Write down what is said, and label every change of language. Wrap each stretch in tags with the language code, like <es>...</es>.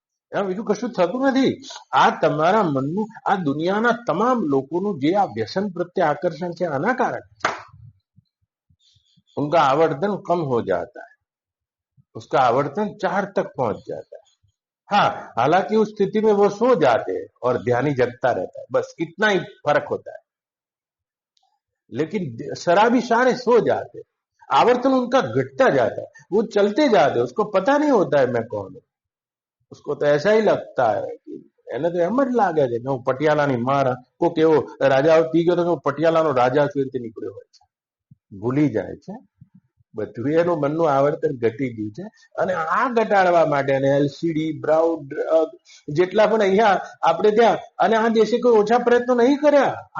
<gu>એમાં બીજું કશું થતું નથી. આ તમારા મનનું, આ દુનિયાના તમામ લોકોનું જે આ વ્યસન પ્રત્યે આકર્ષણ છે, આના કારણે</gu> <hi>उनका आवर्तन कम हो जाता है, उसका आवर्तन 4 तक पहुंच जाता है. हाँ, हालांकि उस स्थिति में वो सो जाते हैं और ध्यानी जगता रहता है, बस इतना ही फर्क होता है. लेकिन शराबी सारे सो जाते हैं, आवर्तन उनका घटता जाता है, वो चलते जाते हैं, उसको पता नहीं होता है मैं कौन हूं. उसको तो ऐसा ही लगता है कि</hi> <gu>એને તો એમ જ લાગે છે કે હું પટિયાલાની મારા કોક એવો રાજા પી ગયો તો હું પટિયાલાનો રાજા છું રીતે નીકળ્યો હોય છે. ભૂલી જાય છે બધું, એનું મનનું આવર્તન ઘટી ગયું છે. અને આ ઘટાડવા માટે એલસીડી, બ્રાઉન ડ્રગ, જેટલા પણ અહીંયા આપણે ત્યાં, અને આ દેશે કોઈ ઓછા પ્રયત્નો નહીં કર્યા.</gu>